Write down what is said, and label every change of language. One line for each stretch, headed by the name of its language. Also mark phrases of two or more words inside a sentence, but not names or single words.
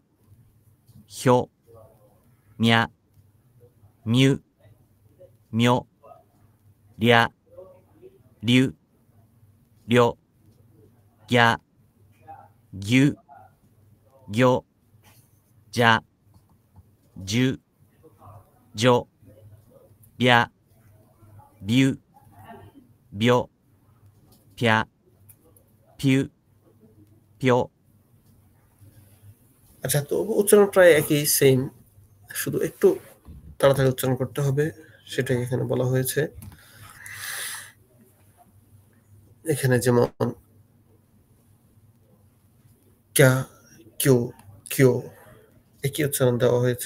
Japanese: ひょ、みゃ、みゅ、みょ、りゃ、りゅ、りょ、ぎゃ、ぎゅ、ぎょ、じゃ、じゅ、じょ、びゃ、びゅ、びょ、ぴゃ、ぴゅ、ぴょ。
Bangla: আচ্ছা, তো উচ্চারণ প্রায় একই, সেম, শুধু একটু তাড়াতাড়ি উচ্চারণ করতে হবে, সেটাই এখানে বলা হয়েছে। এখানে যেমন
Japanese: きゃ、きゅ、きょ
Bangla: একই উচ্চারণ দেওয়া হয়েছে।